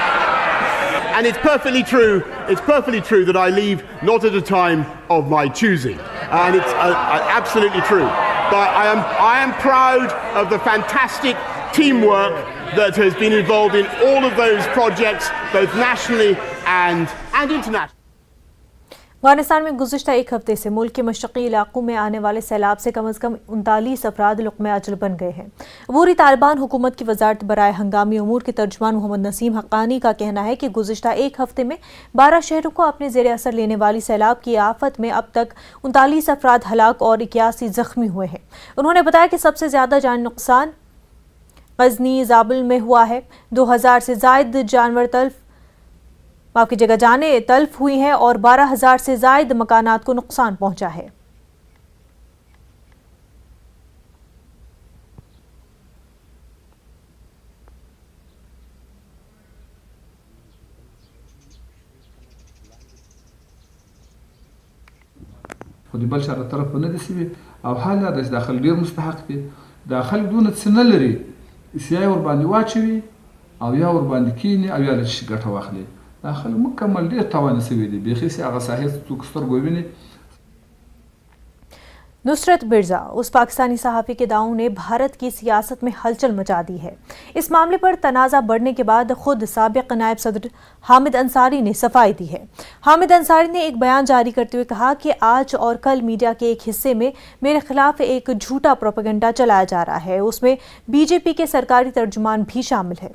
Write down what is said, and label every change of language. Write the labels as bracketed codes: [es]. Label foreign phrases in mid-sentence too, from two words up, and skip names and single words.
[en] And it's perfectly true that I leave not at a time of my choosing. And it's absolutely true. But I am proud of the fantastic teamwork that has been involved in all of those projects, both nationally and internationally. [ur] افغانستان میں گزشتہ ایک ہفتے سے ملک کے مشرقی علاقوں میں آنے والے سیلاب سے کم از کم 39 افراد لقمہ اجل بن گئے ہیں۔ عبوری طالبان حکومت کی وزارت برائے ہنگامی امور کے ترجمان محمد نسیم حقانی کا کہنا ہے کہ گزشتہ ایک ہفتے میں 12 شہروں کو اپنے زیر اثر لینے والی سیلاب کی آفت میں اب تک 39 افراد ہلاک اور 81 زخمی ہوئے ہیں۔ انہوں نے بتایا کہ سب سے زیادہ جانی نقصان غزنی زابل میں ہوا ہے۔ 2000 سے زائد جانیں تلف ہوئی ہیں اور 12,000 سے زائد مکانات کو نقصان پہنچا ہے۔ [ps] خو د بل چا له طرفه نه دي سوي او حال دا چې دا خلک ډېر مستحق دي، دا خلک دونه څه نه لري چې یا یې ورباندې واچوي او یا ورباندې کیني او یا له شي ګټه واخلي. دا خلک مکمل ډېر تاوانه سوي دي، بیخي چې هغه ساحې څوک سترګو ویني. [ur] نصرت مرزا اس پاکستانی صحافی کے داؤں نے بھارت کی سیاست میں ہلچل مچا دی ہے۔ اس معاملے پر تنازع بڑھنے کے بعد خود سابق نائب صدر حامد انصاری نے صفائی دی ہے۔ حامد انصاری نے ایک بیان جاری کرتے ہوئے کہا کہ آج اور کل میڈیا کے ایک حصے میں میرے خلاف ایک جھوٹا پروپیگنڈا چلایا جا رہا ہے، اس میں بی جے پی کے سرکاری ترجمان بھی شامل ہے۔